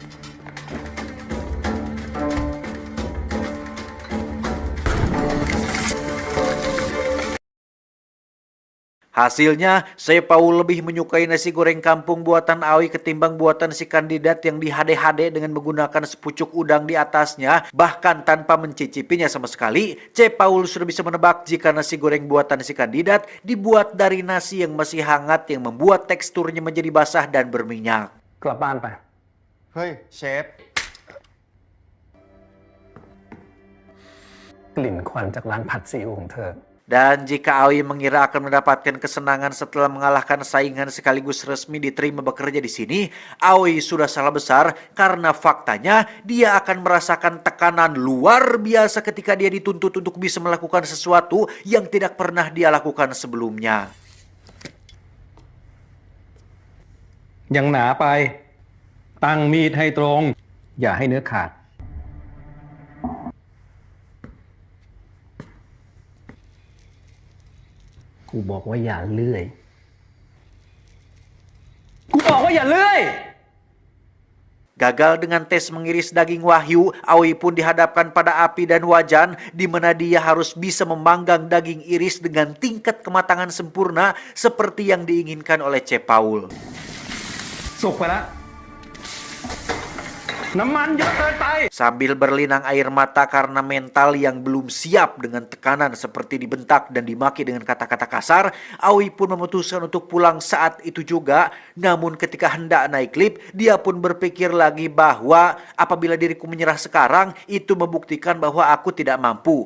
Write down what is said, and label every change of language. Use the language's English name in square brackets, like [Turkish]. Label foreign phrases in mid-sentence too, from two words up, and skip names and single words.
[Indonesian] Hasilnya, Chef Paul lebih menyukai nasi goreng kampung buatan Aoi ketimbang buatan si kandidat yang dihade-hade dengan menggunakan sepucuk udang di atasnya. Bahkan tanpa mencicipinya sama sekali, Chef Paul sudah bisa menebak jika nasi goreng buatan si kandidat dibuat dari nasi yang masih hangat yang membuat teksturnya menjadi basah dan berminyak. [Thai] กลับบ้านไป เฮ้ยเชฟ กลิ่นควันจากร้านผัดซีอิ๊วของเธอ [Indonesian] Dan jika Aoi mengira akan mendapatkan kesenangan setelah mengalahkan saingan sekaligus resmi diterima bekerja di sini, Aoi sudah salah besar karena faktanya dia akan merasakan tekanan luar biasa ketika dia dituntut untuk bisa melakukan sesuatu yang tidak pernah dia lakukan sebelumnya. [Thai] ยังหนาไป ตั้งมีดให้ตรง อย่าให้เนื้อขาด กูบอกว่าอย่าเลื่อย กูบอกว่าอย่าเลื่อย [Indonesian] Gagal dengan tes mengiris daging wahyu, Aoi pun dihadapkan pada api dan wajan, di mana dia harus bisa memanggang daging iris dengan tingkat kematangan sempurna seperti yang diinginkan oleh Chef Paul. [Thai] สุกไปแล้ว น้ำมันเยอะเกินไป [Indonesian] Sambil berlinang air mata karena mental yang belum siap dengan tekanan seperti dibentak dan dimaki dengan kata-kata kasar, Aoi pun memutuskan untuk pulang saat itu juga. Namun ketika hendak naik lift, dia pun berpikir lagi bahwa apabila diriku menyerah sekarang, itu membuktikan bahwa aku tidak mampu.